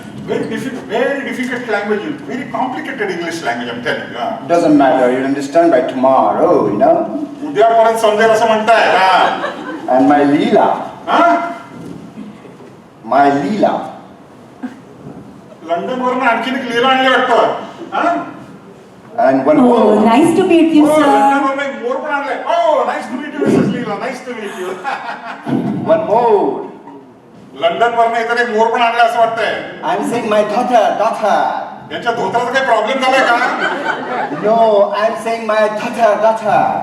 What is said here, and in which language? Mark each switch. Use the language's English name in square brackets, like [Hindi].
[English] Very difficult language. Very complicated English language. I'm telling you. Doesn't matter. You'll understand by tomorrow, you know. [Marathi] उद्यापर्यंत समजेल असं म्हणताय. [English] And my Leela. हा? My Leela. [Marathi] London वरून आणखीन एक लीला आणली वाटतं. हा? [English] And one Oh, more. nice to meet you, हो, sir. [Marathi] लंडन वरून एक मोर पण आणले. [English] Oh, nice to meet you, Mrs. Leela. Nice to meet you. One more. [Marathi] London वरून इतर एक मोर पण आणले असं वाटतंय. [English] I'm saying my daughter. [Marathi] यांच्या धोत्राचा काही प्रॉब्लेम झालाय का? [English] No, I'm saying my daughter.